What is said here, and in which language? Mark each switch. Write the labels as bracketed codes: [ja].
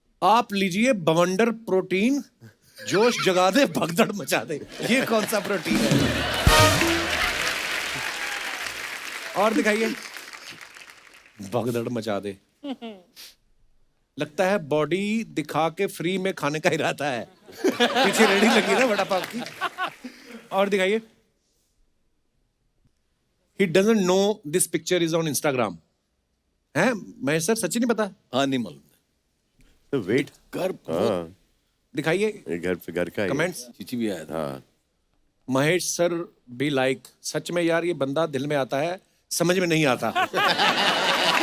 [hi] आप लीजिए बवंडर प्रोटीन, जोश जगा दे, भगदड़ मचा दे। ये कौन सा प्रोटीन है? और दिखाइए, भगदड़ मचा दे। लगता है बॉडी दिखा के फ्री में खाने का इरादा है। पीछे रेडी लगी ना वड़ा पाव की। और दिखाइए, [en] he doesn't know this picture is on Instagram। [hi] हैं महेश सर, सच्ची नहीं पता? हाँ, नहीं मालूम। तो वेट घर दिखाइए, घर पे घर का कमेंट्स। चीची भी आया था। हाँ। महेश सर भी लाइक, सच में यार ये बंदा दिल में आता है, समझ में नहीं आता।